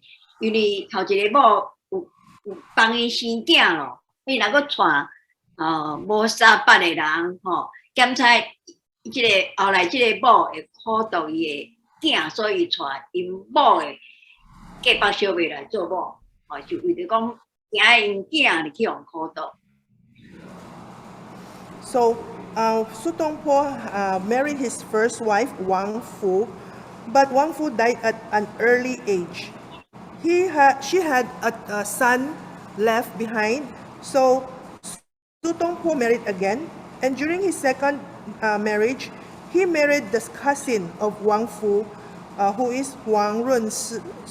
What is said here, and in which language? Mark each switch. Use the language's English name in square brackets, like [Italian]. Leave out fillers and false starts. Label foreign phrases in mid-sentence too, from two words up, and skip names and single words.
[Min Nan Chinese] 因为头一个某有帮伊生囝咯，伊若阁娶。无三八的人检查即个后来即个某会苦度伊的囝，所以带因某的嫁帮小妹来做某，就为着讲惊因囝入去互苦度。 [English] So Sutongpo married his first wife Wang Fu, but Wang Fu died at an early age. She had a son left behind, so Sutongpo married again, and during his second marriage, he married the cousin of Wang Fu, who is Wang Runzi.